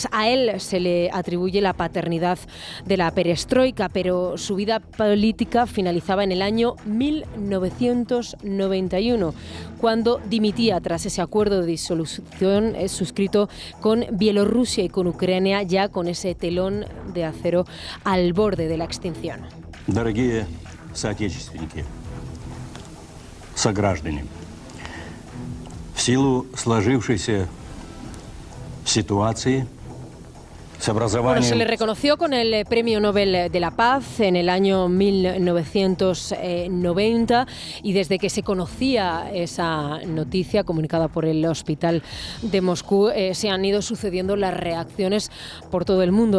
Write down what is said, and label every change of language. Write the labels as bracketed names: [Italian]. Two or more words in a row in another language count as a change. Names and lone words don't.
[Spanish] A él se le atribuye la paternidad de la perestroika, pero su vida política finalizaba en el año 1991, cuando dimitía tras ese acuerdo de disolución suscrito con Bielorrusia y con Ucrania, ya con ese telón de acero al borde de la extinción. [Russian] Дорогие соотечественники, сограждане, в силу сложившейся ситуации. [Spanish] Bueno, se le reconoció con el Premio Nobel de la Paz en el año 1990 y desde que se conocía esa noticia comunicada por el Hospital de Moscú se han ido sucediendo las reacciones por todo el mundo.